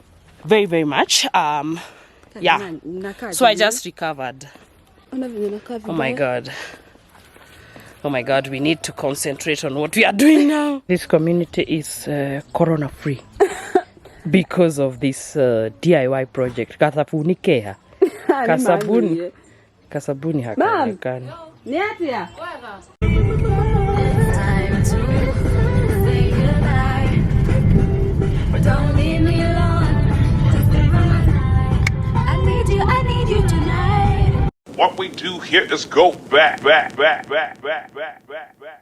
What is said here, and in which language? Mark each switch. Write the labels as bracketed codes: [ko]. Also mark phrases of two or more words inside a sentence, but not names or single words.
[en] very much. Yeah. So I just recovered. Oh my God. Oh my God, we need to concentrate on what we are doing now. This community is corona free because of this DIY project. [sw] Katafunikea. Kasabuni. Kasabuni hakaonekani. [ki] Ni atia? [en] Time to say goodbye. But don't leave me alone. Just stay by my side. I need you tonight. What we do here is go back.